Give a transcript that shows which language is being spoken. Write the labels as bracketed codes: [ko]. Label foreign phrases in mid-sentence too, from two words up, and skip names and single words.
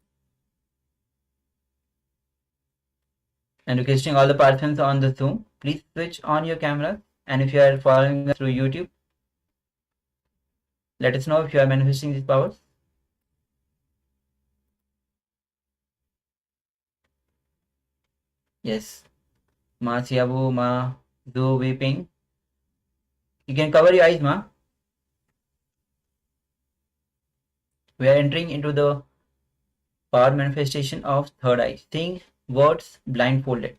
[en] And requesting all the participants on the Zoom, please switch on your camera. And if you are following us through YouTube, let us know if you are manifesting these powers. Yes. Ma siabu ma do weeping. You can cover your eyes, ma. We are entering into the power manifestation of third eye, seeing words blindfolded.